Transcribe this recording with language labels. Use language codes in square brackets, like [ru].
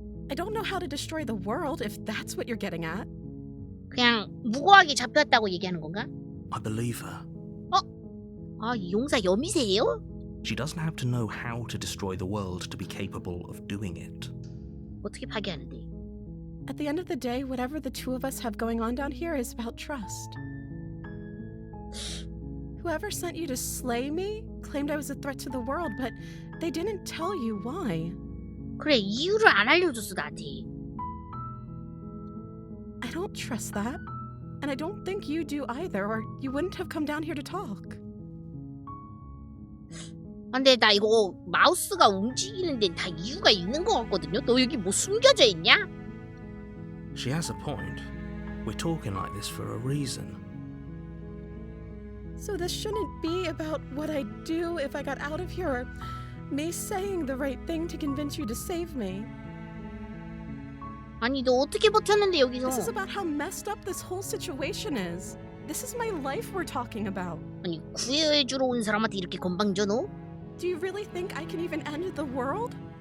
[en] I don't know how to destroy the world if that's what you're getting at. [ko] 그냥 무고하게 잡혔다고 얘기하는 건가? [en] I believe her. [ko] 아, 이 용사 여미새예요? [en] She doesn't have to know how to destroy the world to be capable of doing it. [ko] 어떻게 파괴하는데? [en] At the end of the day, whatever the two of us have going on down here is about trust. Whoever sent you to slay me claimed I was a threat to the world, but they didn't tell you why. [ko] 그래, 이유를 안 알려줬어, 나한테. [en] I don't trust that. And I don't think you do either, or you wouldn't have come down here to talk. [ko] 근데 나 이거 마우스가 움직이는데 다 이유가 있는 것 같거든요? 너 여기 뭐 숨겨져 있냐? [en] She has a point. We're talking like this for a reason. So this shouldn't be about what I'd do if I got out of here, or me saying the right thing to convince you to save me. [ko] 아니, 너 어떻게 버텼는데 여기서? [en] This is about how messed up this whole situation is. This is my life we're talking about. [ko] 아니, 구해주러 온 사람한테 이렇게 건방져 너? [en] Do you really think I can even end the world?